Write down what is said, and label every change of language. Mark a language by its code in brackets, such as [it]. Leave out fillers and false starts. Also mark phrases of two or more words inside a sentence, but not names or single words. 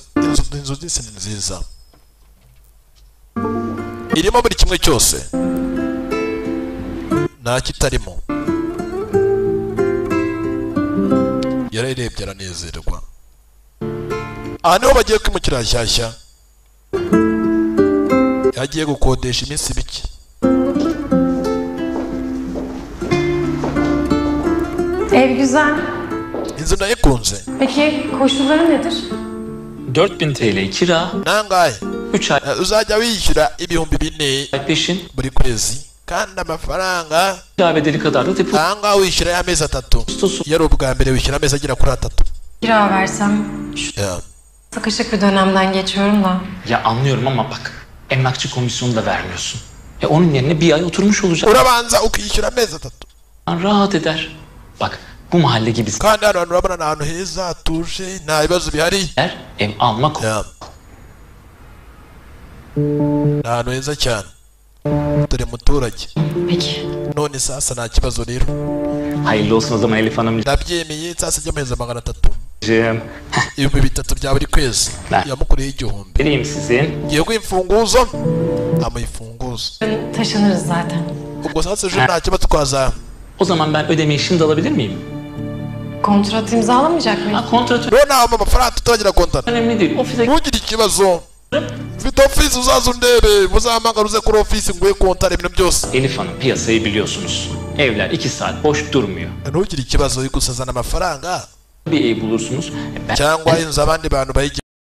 [rw] Inzu zise ni nziza, irimo buri kimwe cyose, nta kitarimo. Yarayirebye aranezerwa. Aha niho bagiye kwimukira shyashya, yagiye gukodesha iminsi mike. [tr] ev güzel. [rw] Inzu nayikunze. [tr] Peki koşulları nedir? 4000 TL kira, [rw] Nangahe? [tr] 3 ay [rw] Uzajya wishyura ibihumbi 4 [tr] peşin, [rw] buri kwezi, kandi amafaranga [tr] bedeli kadar da depozito [rw] ahangaha wishyura y'amezi 3. Iyo ari ubwa mbere wishyura amezi agera kuri 3. [tr] Kira versem, Ya. sıkışık bir dönemden geçiyorum da. Ya anlıyorum ama bak, emlakçı komisyonu da vermiyorsun. Onun yerine bir ay oturmuş olacak. [rw] Urabanza ukishyura amezi 3. [tr] Rahat eder. Bak, bu mahalle gibi [rw] kandi hano hantu urabona ni ahantu heza hatuje, nta bibazo bihari. [tr] ev almak [rw] Ya. Ni ahantu heza cyane. dore muturage. [tr] Peki. [rw] None sasa nta kibazo rero. [tr] Hayırlı olsun o zaman Elif Hanım. [rw] Ndabyemeye sasa jya muheza 300. Cem. Ibihumbi 3 bya buri kwezi. Yamukoreye 1000. Vereyim sizin. Ngiye imfunguzo. Ama imfunguzo. [tr] Taşınırız zaten. [rw] Ubwo sasa ejo nta kibazo twaza. [tr] O zaman ben ödemeyi şimdi alabilir miyim? Kontrat imzalamayacak mıyız? Kontratı [rw] None amafaranga tutagira kontrat. [tr] önemli değil. Ofise [rw] Ntugire ikibazo. Mfite ofisi uzaza undebe. Muzahamagara uze kuri ofisi nguhe kontara ibintu byose. [tr] Elif Hanım piyasayı biliyorsunuz. Evler 2 saat boş durmuyor. [rw] Ntugire ikibazo yo gusazana amafaranga. [tr] Bir ev bulursunuz. [rw] Cyangwa inzu abandi bantu bayige